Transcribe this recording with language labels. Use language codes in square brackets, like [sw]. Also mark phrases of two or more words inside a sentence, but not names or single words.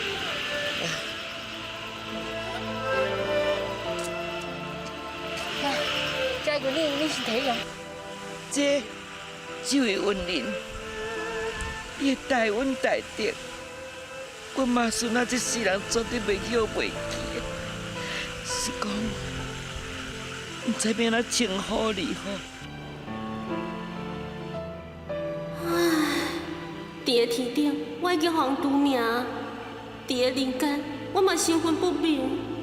[nan] 来，这个你是第一样。这位恩人，你待阮待得，我妈孙仔这世人绝对袂晓袂记的。是讲，唔知要安怎称呼你好。伫个天顶，我已经互人拄命；伫个人间，我嘛身份不明。